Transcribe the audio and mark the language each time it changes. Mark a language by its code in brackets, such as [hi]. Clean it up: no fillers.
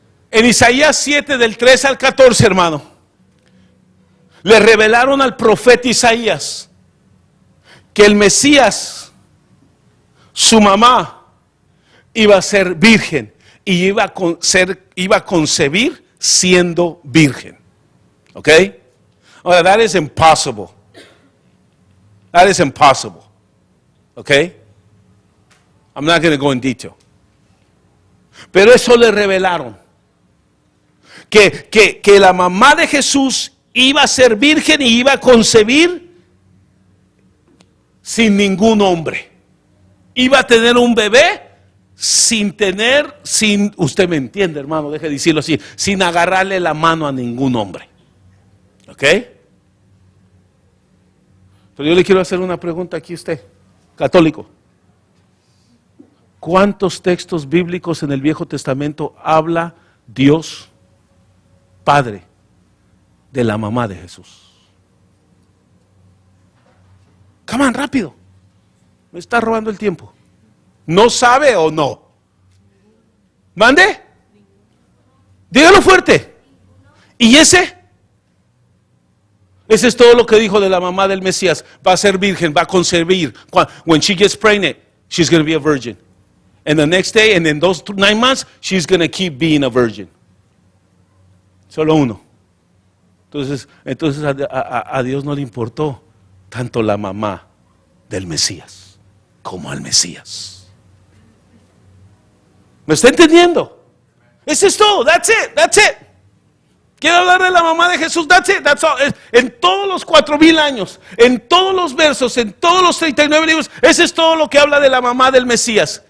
[es] En Isaías 7, del 3 al 14, hermano, le revelaron al profeta Isaías que el Mesías, su mamá, iba a ser virgen y iba a concebir siendo virgen. ¿Ok? [en] Ahora, that is impossible. That is impossible. ¿Ok? I'm not going to go in detail. [es] Pero eso le revelaron. Que la mamá de Jesús iba a ser virgen y iba a concebir sin ningún hombre. Iba a tener un bebé sin, usted me entiende, hermano, deje de decirlo así, sin agarrarle la mano a ningún hombre. ¿Ok? Pero yo le quiero hacer una pregunta aquí a usted, católico. ¿Cuántos textos bíblicos en el Viejo Testamento habla Dios Padre de la mamá de Jesús? [en] Come on, [es] rápido. Me está robando el tiempo. ¿No sabe o no? ¿Mande? Dígalo fuerte. ¿Y ese? Ese es todo lo que dijo de la mamá del Mesías. Va a ser virgen, va a concebir. [en] When she gets pregnant, she's going to be a virgin. And the next day, and in those 9 months, she's going to keep being a virgin. [es] Solo uno. Entonces a Dios no le importó tanto la mamá del Mesías como al Mesías. ¿Me está entendiendo? Eso es todo. [en] That's it. [es] Quiero hablar de la mamá de Jesús. [en] That's it. That's all. [es] En todos los 4,000 años, en todos los versos, en todos los 39 libros, ese es todo lo que habla de la mamá del Mesías.